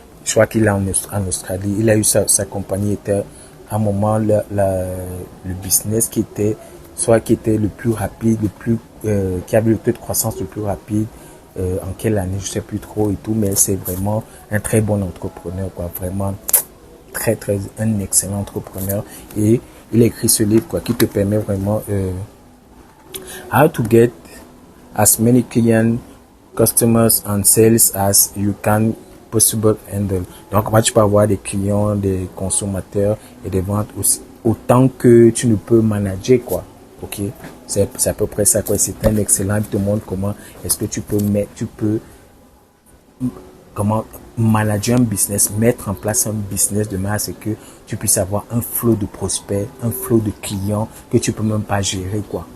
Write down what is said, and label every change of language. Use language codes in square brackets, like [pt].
[fr] je crois qu'il est en Australie. Il a eu sa compagnie était à un moment le business qui était le plus rapide, qui avait le taux de croissance le plus rapide. En quelle année, je sais plus trop et tout, mais c'est vraiment un très bon entrepreneur, quoi. Vraiment un excellent entrepreneur. Et il a écrit ce livre, quoi, qui te permet vraiment [en] how to get as many clients, customers and sales as you can possible handle. [fr] Donc, tu peux avoir des clients, des consommateurs et des ventes autant que tu ne peux manager, quoi. Ok, c'est à peu près ça, quoi. C'est un excellent, il te montre comment est-ce que tu peux comment manager un business, mettre en place un business de manière à ce que tu puisses avoir un flot de prospects, un flot de clients que tu peux même pas gérer, quoi.